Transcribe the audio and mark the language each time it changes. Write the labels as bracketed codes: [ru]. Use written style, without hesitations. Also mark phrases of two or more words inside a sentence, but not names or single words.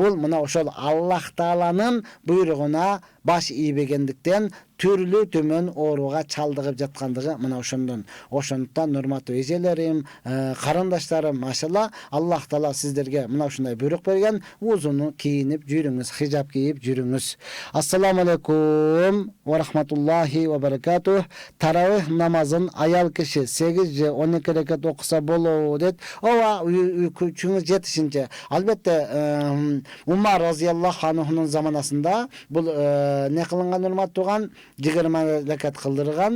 [ky] Бул мына ошол Аллах Тааланын буйругуна баш ийбегендиктен türlü төмөн ооруга чалдыгып жаткандыгы мына ошондуктан урматтуу эжелерим, карындаштарым, [ar] ما شاء الله الله تعالى [ky] сиздерге мына ушундай буйрук берген, узуну кийинип жүрүңүз, хижаб кийип жүрүңүз. [ar] السلام عليكم ورحمة الله وبركاته. [ky] Таравих намазын аял киши 8 же 12 рекат окуса болобу дейт. Ооба, күчүңүз жетишинче. Албетте Умар [ar] رضي الله عنه [ky] заманасында бул не кылынган урматтууган 20 рекат кылдырган.